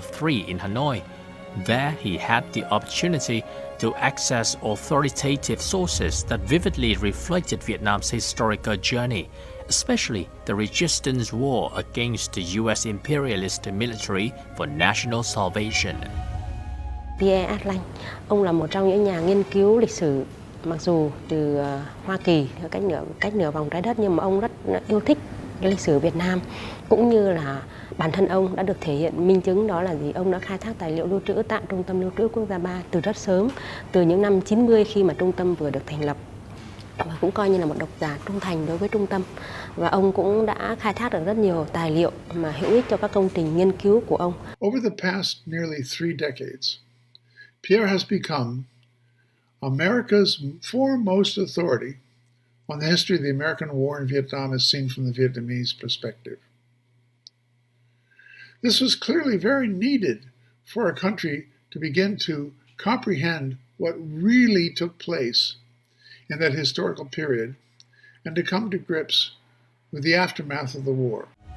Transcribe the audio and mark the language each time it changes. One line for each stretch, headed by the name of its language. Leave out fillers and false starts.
English: 3 in Hanoi. There he had the opportunity to access authoritative sources that vividly reflected Vietnam's historical journey, especially the resistance war against the U.S. imperialist military for national salvation.
Vietnamese: Pierre Asselin, ông là một trong những nhà nghiên cứu lịch sử, mặc dù từ Hoa Kỳ, cách nửa vòng trái đất, nhưng mà ông rất yêu thích cái lịch sử Việt Nam, cũng như là bản thân ông đã được thể hiện minh chứng đó là gì? Ông đã khai thác tài liệu lưu trữ tại Trung tâm Lưu trữ Quốc gia 3 từ rất sớm, từ những năm 90 khi mà trung tâm vừa được thành lập. Và cũng coi như là một độc giả trung thành đối với trung tâm. Và ông cũng đã khai thác được rất nhiều tài liệu mà hữu ích cho các công trình nghiên cứu của ông.
English: Over the past nearly 3 decades, Pierre has become America's foremost authority on the history of the American war in Vietnam as seen from the Vietnamese perspective. This was clearly very needed for a country to begin to comprehend what really took place in that historical period and to come to grips with the aftermath of the war.